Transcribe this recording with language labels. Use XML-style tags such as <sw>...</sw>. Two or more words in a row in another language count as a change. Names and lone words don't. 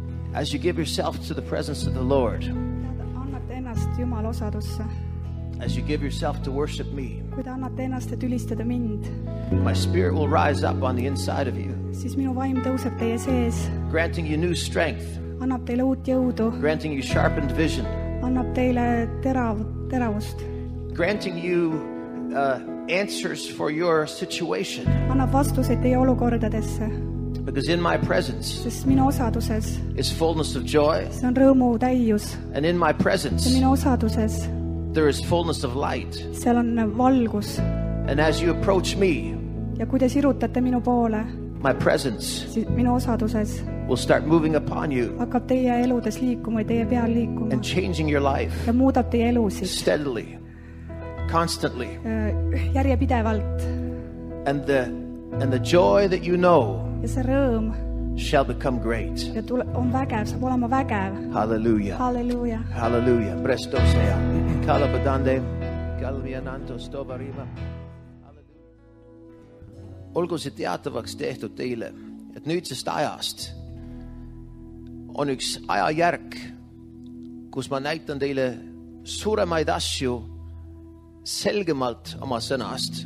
<en>As you give yourself to the presence of the Lord,</en> <et>annate ennast Jumala osadusse,</et> <en>as you give yourself to worship me,</en> <et>kui te annate ennast, et ülistada mind,</et> <en>my spirit will rise up on the inside of you,</en> <et>siis minu vaim tõuseb teie sees,</et> <en>granting you new strength,</en> <et>annab teile uut jõudu,</et> <en>granting you sharpened vision,</en> <et>annab teile teravust,</et> <en>granting you answers for your situation.</en> <et>annab vastuseid teie olukordadesse,</et> <en>Because in my presence</en> <et>sest minu osaduses</et> <en>is fullness of joy,</en> <et>see on rõõmu täius,</et> <en>and in my presence</en> <et>ja minu osaduses</et> <en>there is fullness of light.</en> <et>seal on valgus.</et> <en>And as you approach me,</en> <et>Ja kui te sirutate minu poole,</et> <en>my presence</en> <et>siis minu osaduses</et> <en>will start moving upon you</en> <et>hakkab teie eludes liikuma, teie peal liikuma</et> <en>and changing your life</en> <et>ja muudab teie elusid</et> <en>steadily, constantly.</en> <et>järjepidevalt.</et> <en>And the joy that you know</en> <et>Ja see rõõm</et> <en>shall become great.</en> <et>ja on vägev, saab olema vägev.</et> <en>Hallelujah.</en> <et>Halleluuja. Hallelujah. Prestosea. Kalabadande. Kalviananto stovarima. Olgu see teatavaks tehtud teile, et nüüdsest ajast on üks ajajärk, kus ma näitan teile suuremaid asju selgemalt oma sõnast.</et>